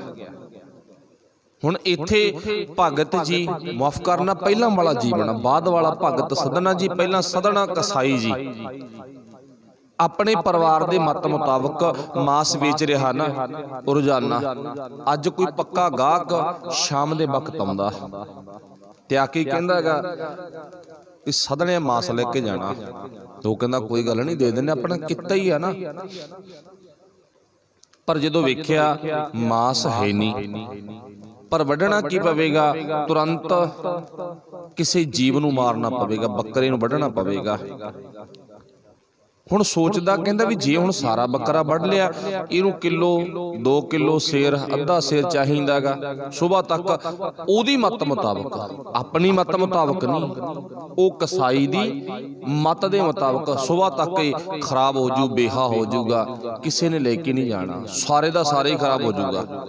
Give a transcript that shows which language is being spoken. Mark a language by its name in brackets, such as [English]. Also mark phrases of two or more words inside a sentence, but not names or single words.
[Punjabi] ਹੁਣ ਇੱਥੇ ਭਗਤ ਜੀ, ਮਾਫ ਕਰਨਾ, ਪਹਿਲਾਂ ਵਾਲਾ ਜੀਵਨ, ਬਾਅਦ ਵਾਲਾ ਭਗਤ ਸਦਨਾ ਜੀ, ਪਹਿਲਾਂ ਸਦਨਾ ਕਸਾਈ ਜੀ ਆਪਣੇ ਪਰਿਵਾਰ ਦੇ ਮਤ ਮੁਤਾਬਕ ਮਾਸ ਵੇਚ ਰਿਹਾ ਨਾ ਰੋਜ਼ਾਨਾ। ਅੱਜ ਕੋਈ ਪੱਕਾ ਗਾਹਕ ਸ਼ਾਮ ਦੇ ਵਕਤ ਆਉਂਦਾ ਤੇ ਆ ਕੇ ਕਹਿੰਦਾ ਹੈਗਾ ਵੀ ਸਦਣੇ ਮਾਸ ਲੈ ਕੇ ਜਾਣਾ। ਤੋ ਕਹਿੰਦਾ ਕੋਈ ਗੱਲ ਨਹੀਂ, ਦੇ ਦੇਣੇ, ਅਪਣਾ ਕਿੱਤਾ ਹੀ ਹੈ ਨਾ। ਪਰ ਜਦੋਂ ਵੇਖਿਆ ਮਾਸ ਹੈ ਨਹੀਂ, ਪਰ ਵੱਢਣਾ ਕੀ ਪਵੇਗਾ, ਤੁਰੰਤ ਕਿਸੀ ਜੀਵ ਨੂੰ ਮਾਰਨਾ ਪਵੇਗਾ, ਬਕਰੇ ਨੂੰ ਵੱਢਣਾ ਪਵੇਗਾ। ਹੁਣ ਸੋਚਦਾ ਕਹਿੰਦਾ ਭੀ ਜੇ ਹੁਣ ਸਾਰਾ ਬਕਰਾ ਵੱਢ ਲਿਆ, ਇਹਨੂੰ ਕਿੱਲੋ 2 ਕਿੱਲੋ ਸੇਰ, ਅੱਧਾ ਸੇਰ ਚਾਹੀਦਾ ਗਾ ਸੁਬ੍ਹਾ ਤੱਕ, ਓਦੀ ਮੱਤ ਮੁਤਾਬਕ, ਅਪਣੀ ਮੱਤ ਮੁਤਾਬਕ ਨਹੀਂ, ਓ ਕਸਾਈ ਦੀ ਮੱਤ ਦੇ ਮੁਤਾਬਕ ਸੁਬ੍ਹਾ ਤੱਕ ਹੀ ਖ਼ਰਾਬ ਹੋ ਜੂ, ਬੇਹਾ ਹੋ ਜੂਗਾ, ਕਿਸੀ ਨੇ ਲੈਕੇ ਨਹੀਂ ਜਾਣਾ, ਸਾਰੇ ਦਾ ਸਾਰੇ ਹੀ ਖ਼ਰਾਬ ਹੋ ਜੂਗਾ।